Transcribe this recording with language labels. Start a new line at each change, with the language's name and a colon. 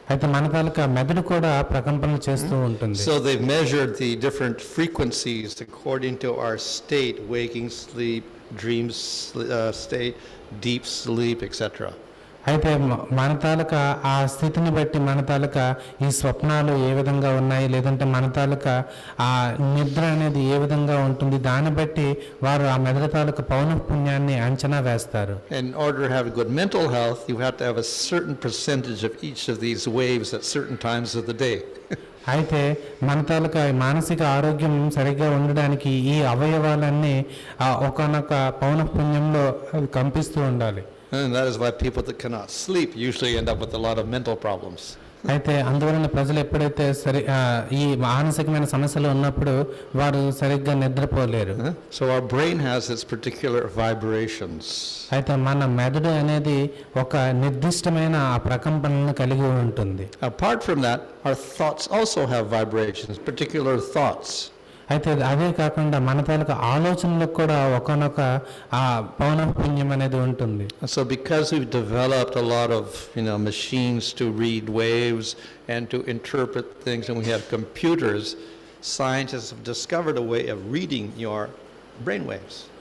Telugu: అయితే మన తాలూకా మెదడు కూడా ప్రకంపనలు చేస్తూ ఉంటుంది.
English: So they've measured the different frequencies according to our state, waking, sleep, dream state, deep sleep, etc.
Telugu: అయితే మన తాలూకా ఆ స్థితిని బట్టి మన తాలూకా ఈ స్వప్నాలు ఏ విధంగా ఉన్నాయి లేదంటే మన తాలూకా ఆ నిద్ర అనేది ఏ విధంగా ఉంటుంది దాన్ని బట్టి వారు ఆ మెదడు తాలూకా పౌనఃపున్యాన్ని అంచనా వేస్తారు.
English: In order to have good mental health, you have to have a certain percentage of each of these waves at certain times of the day.
Telugu: అయితే మన తాలూకా మానసిక ఆరోగ్యం సరిగ్గా ఉండడానికి ఈ అవయవాలన్నీ ఒకానొక పౌనఃపున్యంలో కంపిస్తూ ఉండాలి.
English: And that is why people that cannot sleep usually end up with a lot of mental problems.
Telugu: అయితే అందువలన ప్రజలు ఎప్పుడైతే ఈ మానసికమైన సమస్యలు ఉన్నప్పుడు వారు సరిగ్గా నిద్రపోలేరు.
English: So our brain has its particular vibrations.
Telugu: అయితే మన మెదడు అనేది ఒక నిర్దిష్టమైన ఆ ప్రకంపనను కలిగి ఉంటుంది.
English: Apart from that, our thoughts also have vibrations, particular thoughts.
Telugu: అయితే అదే కాకుండా మన తాలూకా ఆలోచనలకు కూడా ఒకనొక ఆ పౌనఃపున్యం అనేది ఉంటుంది.
English: So because we've developed a lot of machines to read waves and to interpret things, and we have computers, scientists have discovered a way of reading your brain waves.